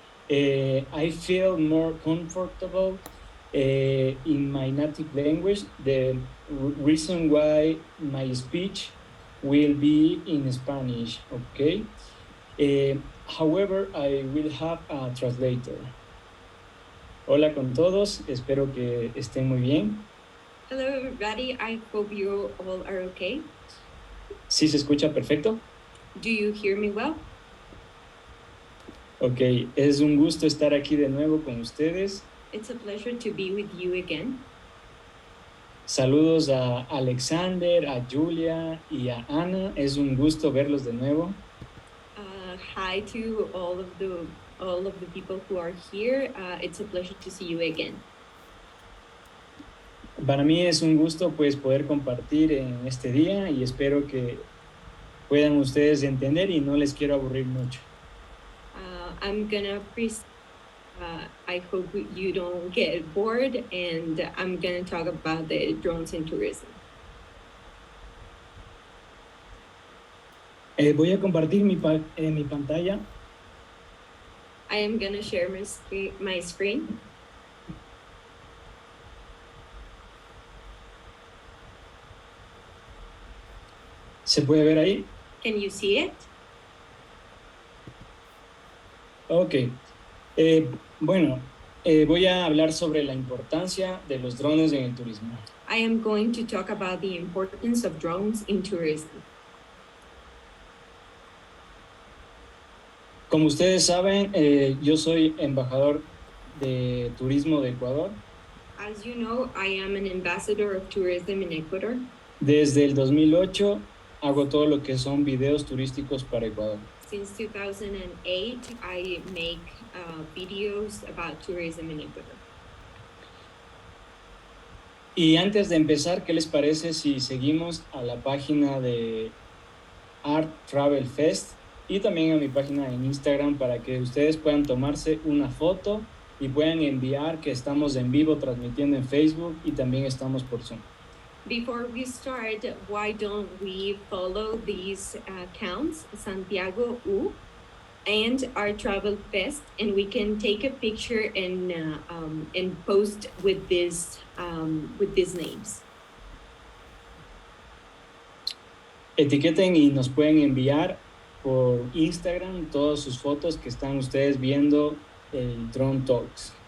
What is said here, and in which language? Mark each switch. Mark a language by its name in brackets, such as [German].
[English] I feel more comfortable in my native language. The reason why my speech will be in Spanish, okay? However, I will have a translator. [Spanish] Hola con todos, espero que estén muy bien. [English] Hello everybody, I hope you all are okay. [Spanish] ¿Sí se escucha perfecto? [English] Do you hear me well? [Spanish] Ok, es un gusto estar aquí de nuevo con ustedes. [English] It's a pleasure to be with you again. [Spanish] Saludos a Alexander, a Julia y a Ana. Es un gusto verlos de nuevo. [English] Hi to all of the people who are here. It's a pleasure to see you again. [Spanish] Para mí es un gusto pues poder compartir en este día y espero que puedan ustedes entender y no les quiero aburrir mucho. [English] I hope you don't get bored, and I'm gonna talk about the drones in tourism. [Spanish] Voy a compartir mi pantalla. [English] I am gonna share my screen. [Spanish] ¿Se puede ver ahí? [English] Can you see it? Ok. [Spanish] Bueno, voy a hablar sobre la importancia de los drones en el turismo. [English] I am going to talk about the importance of drones in tourism. [Spanish] Como ustedes saben, yo soy embajador de turismo de Ecuador. [English] As you know, I am an ambassador of tourism in Ecuador. [Spanish] Desde el 2008 hago todo lo que son videos turísticos para Ecuador. [English] Since 2008, I make videos about tourism in Ecuador. [Spanish] Y antes de empezar, ¿qué les parece si seguimos a la página de Art Travel Fest y también a mi página en Instagram para que ustedes puedan tomarse una foto y puedan enviar que estamos en vivo transmitiendo en Facebook y también estamos por Zoom? [English] Before we start, why don't we follow these accounts, Santiago U and our Travel Fest, and we can take a picture and post with these names. [Spanish] Etiqueten y nos pueden enviar por Instagram todas sus fotos que están ustedes viendo el DroneTalks.